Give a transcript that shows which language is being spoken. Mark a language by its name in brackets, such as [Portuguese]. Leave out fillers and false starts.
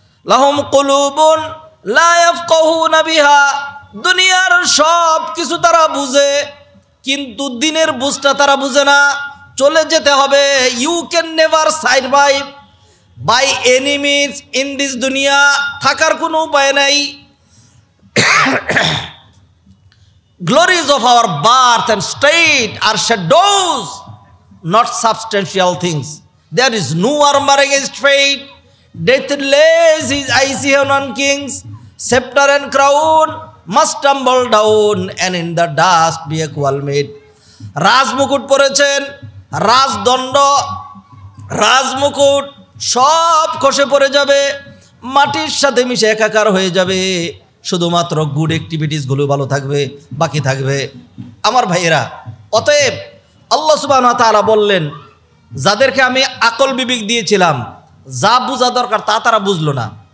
[Arabic] লাহুম কুলুবুন লা ইয়াফকাহুনা বিহা, [Bangla] দুনিয়ার সব কিছু তারা বুঝে, কিন্তু দিনের বুঝটা তারা বুঝে না। চলে যেতে হবে। [English] you can never survive by enemies in this দুনিয়া, [Bangla] থাকার কোনো উপায় নাই। [English] Glories of our birth and state are shadows, not substantial things. There is no armor against fate. Death lays his icy hand on kings. Scepter and crown must tumble down, and in the dust be equal made. [Bangla] রাজমুকুট পরেছেন, রাজদণ্ড, রাজমুকুট সব খসে পড়ে যাবে, মাটির সাথে মিশে একাকার হয়ে যাবে। শুধুমাত্র গুড অ্যাক্টিভিটিসগুলো ভালো থাকবে, বাকি থাকবে। আমার ভাইয়েরা, অতএব আল্লাহ সুবহানাহু ওয়া তাআলা বললেন, যাদেরকে আমি আকল বিবেক দিয়েছিলাম, যা বোঝা দরকার তা তারা বুঝলো না।